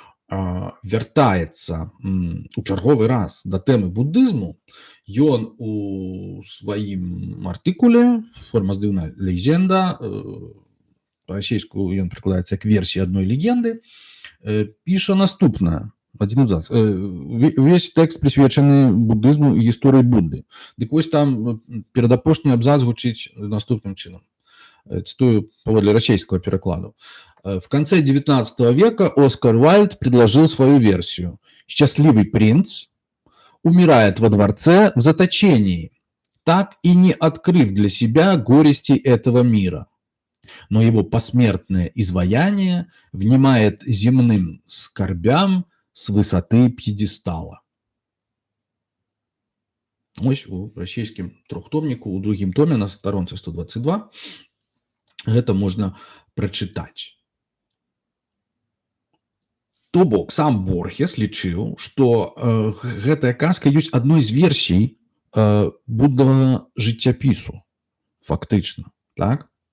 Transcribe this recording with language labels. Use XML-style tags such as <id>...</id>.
<be>вяртаецца у чарговы раз да тэмы буддызму, ён у сваім артыкуле «Форма здыўна легенда», па-расейску ён прыкладаецца як версія адной легенды, піша наступнае. Адзін абзац. Увесь тэкст прысвечаны буддызму і гісторыі Будды. Дык вось там перадапошні абзац гучыць наступным чынам.</be> <ru>Цитую поводле российского перекладу. В конце XIX века Оскар Уайльд предложил свою версию. Счастливый принц умирает во дворце в заточении, так и не открыв для себя горести этого мира. Но его посмертное изваяние внимает земным скорбям с высоты пьедестала.</ru> <be>Ось у расійскім трохтомніку, у другім томе на старонцы 122 гэта можна прачытаць. То бок, сам Борхес лічыў, што гэтая казка ёсць адной з версій буддавага жыццяпісу, фактычна, так?</be>